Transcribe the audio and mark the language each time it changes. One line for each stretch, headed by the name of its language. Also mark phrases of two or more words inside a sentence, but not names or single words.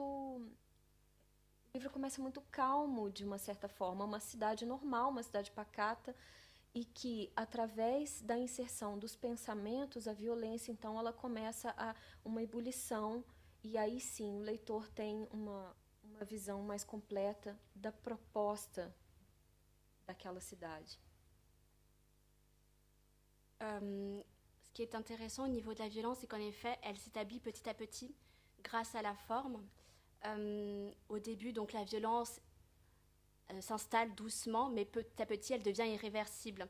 Portuguese: O livro começa muito calmo, de uma certa forma, uma cidade normal, uma cidade pacata, e que, através da inserção dos pensamentos, a violência, então, ela começa uma ebulição, e aí sim o leitor tem uma visão mais completa da proposta daquela cidade.
French: Ce qui est intéressant au niveau de la violence, c'est qu'en effet, elle s'établit petit à petit grâce à la forme. Au début, donc, la violence s'installe doucement, mais petit à petit, elle devient irréversible.